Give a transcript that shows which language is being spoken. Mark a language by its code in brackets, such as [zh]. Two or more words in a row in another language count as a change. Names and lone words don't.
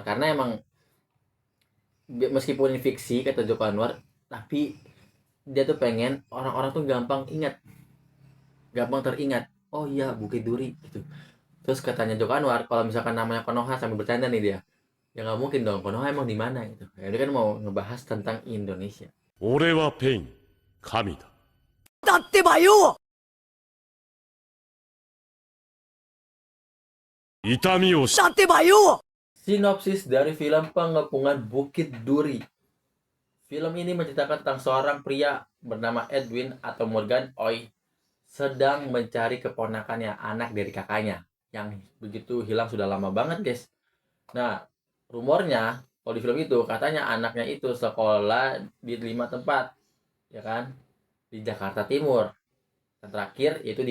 [id] Karena emang meskipun ini fiksi kata Joko Anwar, tapi dia tuh pengen orang-orang tuh gampang teringat, oh iya Bukit Duri gitu. Terus katanya Joko Anwar, kalau misalkan namanya Konoha, sambil bercanda nih dia, ya nggak mungkin dong, Konoha emang di mana gitu ya. Dia kan mau ngebahas tentang Indonesia. [ja] 俺はペイン、神だ。だってばよ。痛みを知だってばよ。 [id] Sinopsis dari film Pengepungan Bukit Duri. Film ini menceritakan tentang seorang pria bernama Edwin atau Morgan Oi sedang mencari keponakannya, anak dari kakaknya, yang begitu hilang sudah lama banget guys. Nah, rumornya kalau di film itu katanya anaknya itu sekolah di 5 tempat, ya kan, di Jakarta Timur, dan terakhir itu di Bukit Duri.